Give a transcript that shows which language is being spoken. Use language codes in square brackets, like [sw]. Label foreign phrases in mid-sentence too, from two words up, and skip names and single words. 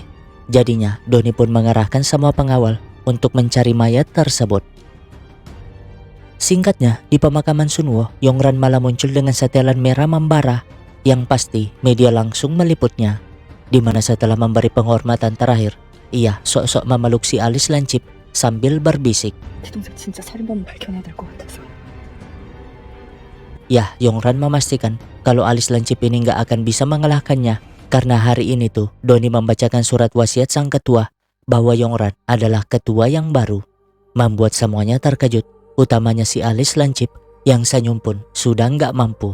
[id] Jadinya Doni pun mengerahkan semua pengawal untuk mencari mayat tersebut. Singkatnya, di pemakaman Sunwo, Yongran malah muncul dengan setelan merah membara yang pasti media langsung meliputnya. Di mana setelah memberi penghormatan terakhir, ia sok-sok memeluk si alis lancip sambil berbisik. [ko] 제 동생 진짜 살인범 밝혀내야 될 것 같아서. [id] Ya, Yongran memastikan kalau alis lancip ini nggak akan bisa mengalahkannya karena hari ini tuh Doni membacakan surat wasiat sang ketua bahwa Yongran adalah ketua yang baru. Membuat semuanya terkejut, utamanya si alis lancip yang senyum pun sudah nggak mampu.